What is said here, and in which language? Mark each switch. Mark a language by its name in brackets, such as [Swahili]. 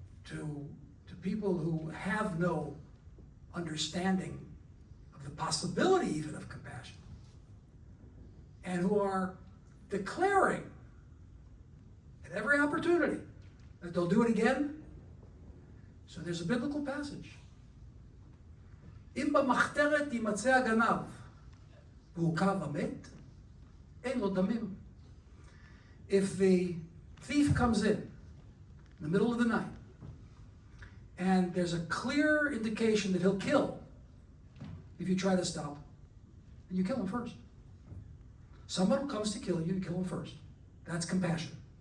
[English] To people who have no understanding of the possibility even of compassion, and who are declaring at every opportunity that they'll do it again. So there's a biblical passage. [Hebrew] אם במחתרת יימצא הגנב והוקע ומת, אין לו דמים. [English] If the thief comes in the middle of the night and there's a clear indication that he'll kill if you try to stop him, and you kill him first. Someone who comes to kill you, you kill him first. That's compassion.